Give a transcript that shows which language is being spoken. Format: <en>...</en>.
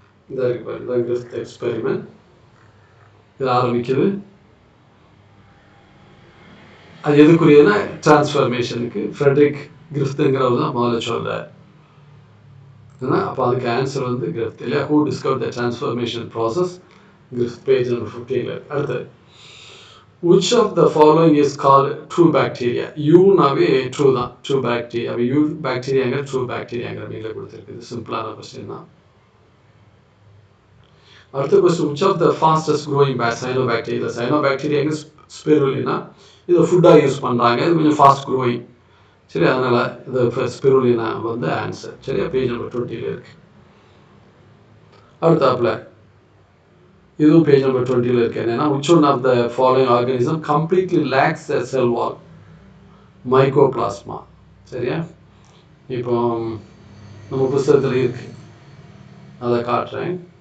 <ta>இந்த கிரிஸ்த் எக்ஸ்பெரிமெண்ட் இது ஆரம்பிக்குது. அது எதுக்குரியதுன்னா டிரான்ஸ்ஃபர்மேஷனுக்கு. ஃப்ரெட்ரிக் கிரிஸ்துங்கிறவர் தான் முதல்ல சொல்கிறார். அப்போ அதுக்கு ஆன்சர் வந்து கிரிஸ்த் இல்லையா?</ta> <en>Who discover the transformation process?</en> <ta>கிரிஸ்த், page number 15. அடுத்தது,</ta> <en>which of the following is called true bacteria?</en> <ta>யூனாவே true தான், ட்ரூ பாக்டீரியா. அப்போ யூ பாக்டீரியாங்கிற ட்ரூ பாக்டீரியாங்கிற மீனில் கொடுத்துருக்குது. சிம்பிளான கொஸ்டின் தான். அடுத்த question,</ta> <en>which of the fastest growing cyanobacteria?</en> <ta>cyanobacteria spirulina, இதை ஃபுட்டாக யூஸ் பண்ணுறாங்க. இது கொஞ்சம் ஃபாஸ்ட் க்ரோயிங். சரி, அதனால் இது ஸ்பிருலினா வந்து ஆன்சர். சரியா? பேஜ் நம்பர் 20 இருக்கு. அடுத்தாப்புல இதுவும் பேஜ் நம்பர் 20 இருக்கு. என்னன்னா,</ta> <en>which one of the following organism completely lacks a cell wall?</en> <ta>Mycoplasma. சரியா? இப்போ நம்ம புத்தகத்தில் இருக்கு, அதை காட்டுறேன்.</ta>